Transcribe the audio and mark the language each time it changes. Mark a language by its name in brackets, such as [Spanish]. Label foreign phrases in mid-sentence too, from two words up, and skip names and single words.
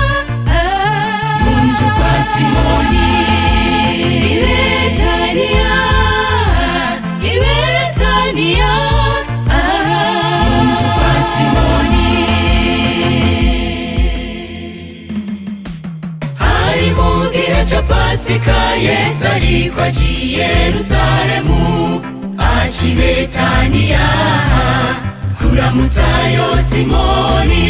[Rundi] Munzu kwa Simoni, Ibetania, Ibetania, munzu kwa Simoni. Hari mu gihe ca Pasika, Yesu ariko aciye Yerusalemu, aca i Betaniya kuramutsayo Simoni.